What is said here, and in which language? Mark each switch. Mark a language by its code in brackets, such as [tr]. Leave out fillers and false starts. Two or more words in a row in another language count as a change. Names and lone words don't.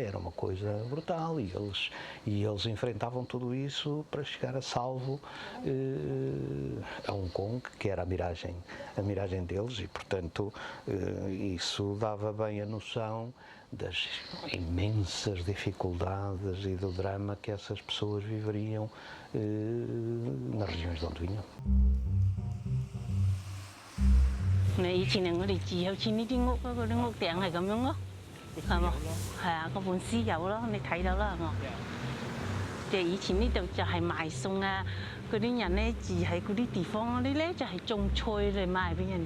[pt] Era uma coisa brutal, e eles enfrentavam tudo isso para chegar a salvo a Hong Kong, que era a miragem deles, e portanto isso dava bem a noção das imensas dificuldades e do drama que essas pessoas viveriam nas regiões de onde vinham. [yue] 以前我哋住好似呢啲屋嗰啲屋頂係咁樣咯，係嘛？係啊，嗰本書有咯，你睇到啦，係嘛？即係以前呢度就係賣餸啊，嗰啲人咧住喺嗰啲地方嗰啲咧就係種菜嚟賣俾人哋。